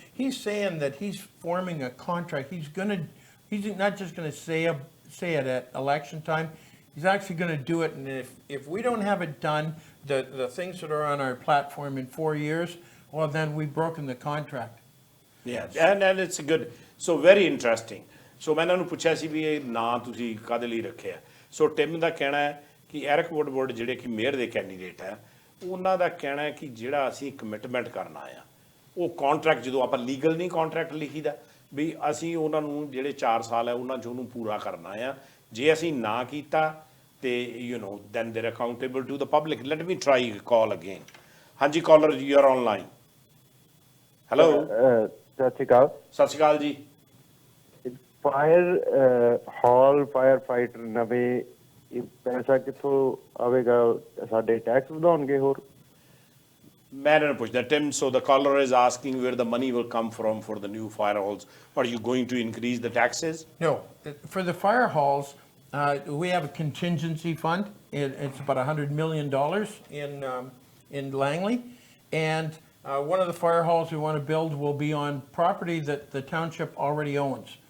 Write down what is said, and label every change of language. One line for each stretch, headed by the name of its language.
English: He's saying that he's forming a contract. He's not just going to say it at election time. He's actually going to do it. And if we don't have it done, the things that are on our platform in 4 years, well, then we've broken the contract. Yeah, and it's a good, so very interesting.
Punjabi: So ਮੈਂ ਇਹਨਾਂ ਨੂੰ ਪੁੱਛਿਆ ਸੀ ਵੀ ਇਹ ਨਾਂ ਤੁਸੀਂ ਕਾਹਦੇ ਲਈ ਰੱਖਿਆ, ਸੋ ਟਿਮ ਦਾ ਕਹਿਣਾ ਹੈ ਕਿ ਐਰਿਕ ਵੁੱਡਵਰਡ ਜਿਹੜੇ ਕਿ ਮੇਅਰ ਦੇ ਕੈਂਡੀਡੇਟ ਹੈ, ਉਹਨਾਂ ਦਾ ਕਹਿਣਾ ਹੈ ਕਿ ਜਿਹੜਾ ਅਸੀਂ ਕਮਿਟਮੈਂਟ ਕਰਨਾ ਆ ਉਹ ਕੰਟਰੈਕਟ, ਜਦੋਂ ਆਪਾਂ ਲੀਗਲ ਨਹੀਂ ਕੰਟਰੈਕਟ ਲਿਖੀਦਾ ਵੀ ਅਸੀਂ ਉਹਨਾਂ ਨੂੰ ਜਿਹੜੇ 4 ਸਾਲ ਹੈ ਉਹਨਾਂ 'ਚ ਉਹਨੂੰ ਪੂਰਾ ਕਰਨਾ ਆ, ਜੇ ਅਸੀਂ ਨਾ ਕੀਤਾ ਤੇ
English: then they're accountable to the public. Let me try call again.
Punjabi: ਹਾਂਜੀ
English: caller, you are online. Hello.
Punjabi: ਸਤਿ ਸ਼੍ਰੀ ਅਕਾਲ. ਸਤਿ ਸ਼੍ਰੀ ਅਕਾਲ ਜੀ. ਫਾਇਰ ਹਾਲ ਫਾਇਰ ਫਾਈਟਰ ਨਵੇਂ ਪੈਸਾ ਕਿੱਥੋਂ ਆਵੇਗਾ, ਸਾਡੇ ਟੈਕਸ ਵਧਾਉਣਗੇ ਹੋਰ? ਮੈਂ ਇਹਨਾਂ ਨੂੰ ਪੁੱਛਦਾ
English: Tim, so the caller is asking where the money will come from for the new fire halls. Are you going to increase the taxes? No, for the fire halls, we have a contingency fund. It's about $100 million in Langley, and one of the fire halls we want to build will be on property that the township already owns.